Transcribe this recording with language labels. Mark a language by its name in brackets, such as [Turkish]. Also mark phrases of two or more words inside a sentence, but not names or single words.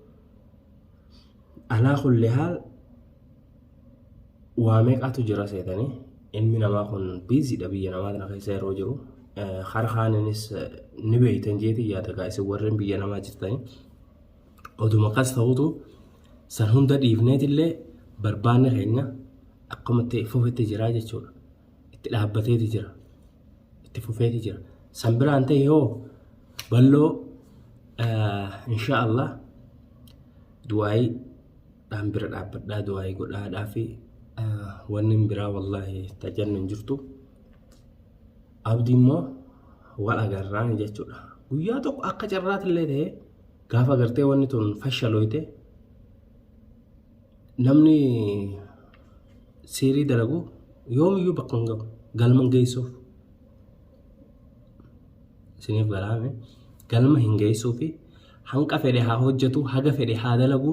[Oromo] alaa kulli haal waa meeqaatu jira seetanii ilmi namaa kun biiziidha biyya namaa tana keessa yeroo jiru harkaanis ni beeytan jeeti yaada gaa isin warreen biyya namaa jirtanii oduma kas ta'utu san hunda dhiifneetillee barbaanni keenya akkuma itti fufetti jira jechuudha. Itti dhaabbateeti jira itti fufeeti jira san biraan ta'e yoo balloo [Arabic] إن شاء الله [Oromo] دعائي dhaan bira dhaabbadhaa du'aa godhaadhaa fi wanni biraa wallaahi tajannu hin jirtu. Abdii immoo wal agarraan jechuudha. Guyyaa tokko akka carraatillee ta'e gaafa gartee wanni tun fashaloyte namni seerii dalagu yoomiyyuu bakka hin gahu galma geessuuf isiniif galaame galma hin geessuu fi hanqa fedhe haa hojjetu haga fedhe haa dalagu.